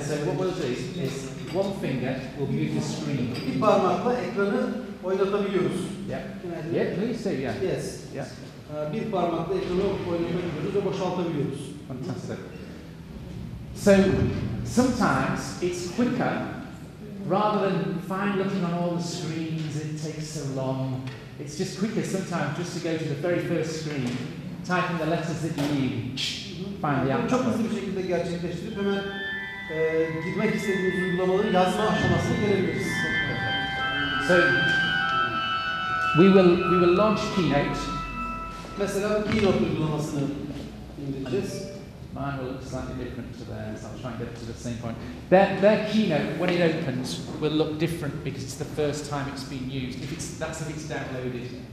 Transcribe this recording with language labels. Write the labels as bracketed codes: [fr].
[en] So what we'll do is one finger will move the screen. [tr] Bir parmakla ekranı oynatabiliyoruz. [en] Yeah. Yeah, please do, yeah. Yes. Yeah. [tr] Bir parmakla ekranı oynatabiliyoruz ve boşaltabiliyoruz. [en] Fantastic. So sometimes it's quicker, rather than fine looking on all the screens, it takes so long. It's just quicker sometimes just to go to the very first screen, type in the letters that you need, find the app. [tr] Çok hızlı bir şekilde gerçekleştirip hemen girmek istediğimiz uygulamaları yazma aşamasına gelebiliriz. [en] So we will launch Keynote. [tr] Mesela Keynote uygulamasını indireceğiz. [en] Mine will look slightly different to theirs. I'll try and get to the same point. Their Keynote, when it opens, will look different because it's the first time it's been used. That's if it's downloaded.